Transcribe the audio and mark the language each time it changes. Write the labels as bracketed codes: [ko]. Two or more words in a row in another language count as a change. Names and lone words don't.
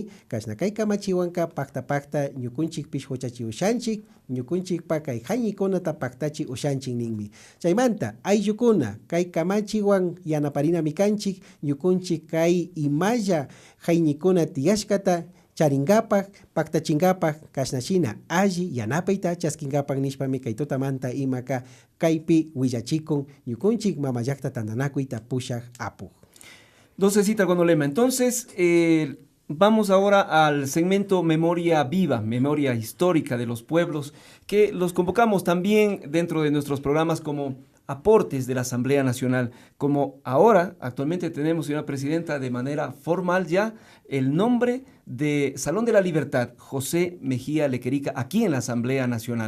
[qu] kashna kay kamachiwanka pakta ñukunchikpish huchachi ushanchik ñukunchikpa kay hañikunata paktachi ushanchik ninmi chaymanta ayllukuna kay kamachiwan yanaparinami kanchik ñukunchik kay imalla hañikuna tiyashkata charingapak, paktachingapak, kashnashina, alli, yanapayta, chaskingapak nishpami kay tutamanta imaka kaypi huillachikon, ñukunchik mamayakta tandanakuita pushak apu. [es] Docecita Gonolema, entonces vamos ahora al segmento Memoria Viva, Memoria Histórica de los Pueblos, que los convocamos también dentro de nuestros programas como aportes de la Asamblea Nacional, como ahora actualmente tenemos, señora Presidenta, de manera formal ya el nombre de Salón de la Libertad, José Mejía Lequerica, aquí en la Asamblea Nacional.